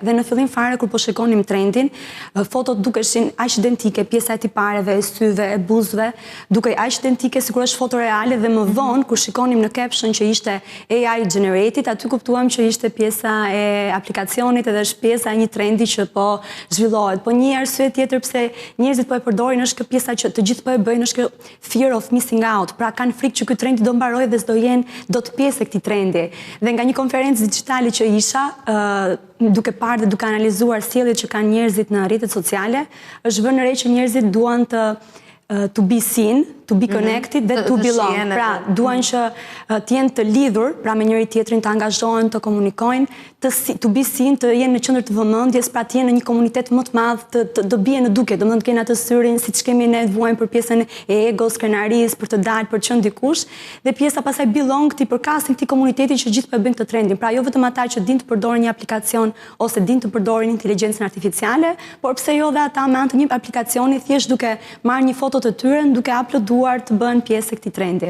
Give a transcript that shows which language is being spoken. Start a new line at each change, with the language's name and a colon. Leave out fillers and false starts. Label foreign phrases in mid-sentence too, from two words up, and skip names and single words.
Albanian: Dhe në fillim fare kur po shikonim trendin, fotot dukeshin aq identike, pjesa e tipareve, e syve, e buzëve, dukej aq identike sikur është foto reale dhe më vonë kur shikonim në caption që ishte
English: AI generated,
Albanian: aty kuptuam që ishte pjesa e aplikacionit edhe është pjesa e një trendi që po zhvillohet. Po një arsye tjetër pse njerëzit po e përdorin është kjo pjesa që të gjithë po e bëjnë, është kjo
English: fear of missing out.
Albanian: Pra kanë frikë që ky trendi do mbarojë dhe s'do jenë dot pjesë e këtij trendi. Dhe nga një konferencë digjitale që isha, duke parë dhe duke analizuar sjelljet që kanë njerëzit në rrjetet sociale, është vënë re që njerëzit duan
English: to be seen, to be connected
Albanian: dhe
English: to belong.
Albanian: Pra, duan që të jenë të lidhur, pra me njëri tjetrin, të angazhohen, të komunikojnë,
English: to be seen,
Albanian: të jenë në qendër të vëmendjes, pra të jenë në një komunitet më të madh, të bien në duke, domethënë të kenë atë syrin siç kemi ne vuajmë për pjesën e egos, krenarisë, për të dalë, për të qenë dikush, dhe pjesa pastaj belong ti përkasin këtij komuniteti që gjithë po e bëjnë këtë trendin. Pra jo vetëm ata që dinë të përdorin një aplikacion ose dinë të përdorin inteligjencën artificiale, por pse jo dhe ata me anë të një aplikacioni thjesht duke marrë një foto të tyre, duke uploaduar të bëhen pjesë e këtij trendi.